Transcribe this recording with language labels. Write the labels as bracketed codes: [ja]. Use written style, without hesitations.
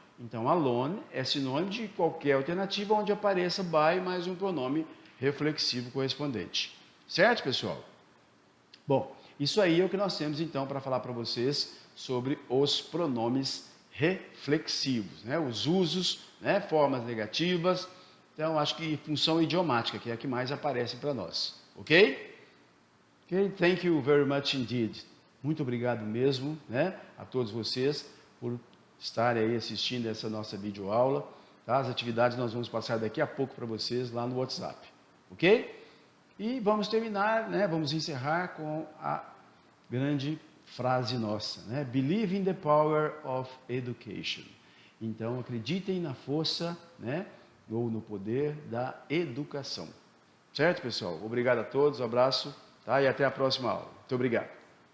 [pt] Então, alone é sinônimo de qualquer alternativa onde apareça by mais um pronome reflexivo correspondente. Certo, pessoal? Bom, isso aí é o que nós temos então para falar para vocês sobre os pronomes reflexivos, né? Os usos, né? Formas negativas. Então, acho que função idiomática, que é a que mais aparece para nós. Ok? [en] Ok, thank you very much indeed. [pt] Muito obrigado mesmo, né, a todos vocês por estarem aí assistindo essa nossa videoaula. Tá? As atividades nós vamos passar daqui a pouco para vocês lá no WhatsApp, ok? E vamos terminar, né, vamos encerrar com a grande frase nossa, né? [en] Believe in the power of education. [pt] Então, acreditem na força, né, ou no poder da educação. Certo, pessoal? Obrigado a todos, um abraço, tá? E até a próxima aula. Muito obrigado.